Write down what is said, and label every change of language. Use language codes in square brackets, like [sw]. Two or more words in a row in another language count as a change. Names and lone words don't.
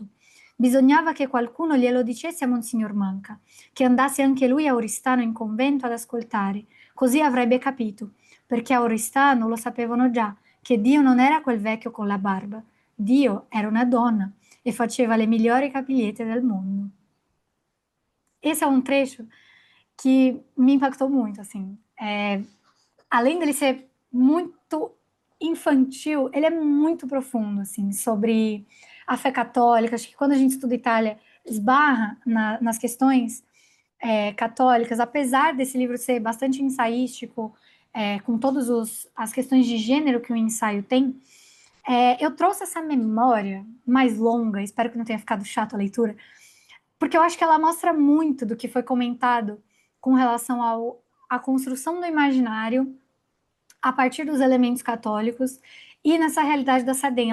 [it] Bisognava che qualcuno glielo dicesse a Monsignor Manca, che andasse anche lui a Oristano in convento ad ascoltare, così avrebbe capito, perché a Oristano lo sapevano già, che Dio non era quel vecchio con la barba. Dio era una donna e faceva le migliori capigliette del mundo. [pt] Esse é um trecho que me impactou muito, assim. Além dele ser muito infantil, ele é muito profundo, assim, sobre a fé católica. Acho que quando a gente estuda Itália, esbarra nas questões católicas, apesar desse livro ser bastante ensaístico, com todas as questões de gênero que o ensaio tem, eu trouxe essa memória mais longa, espero que não tenha ficado chato a leitura, porque eu acho que ela mostra muito do que foi comentado com relação à construção do imaginário a partir dos elementos católicos e nessa realidade da Sardenha.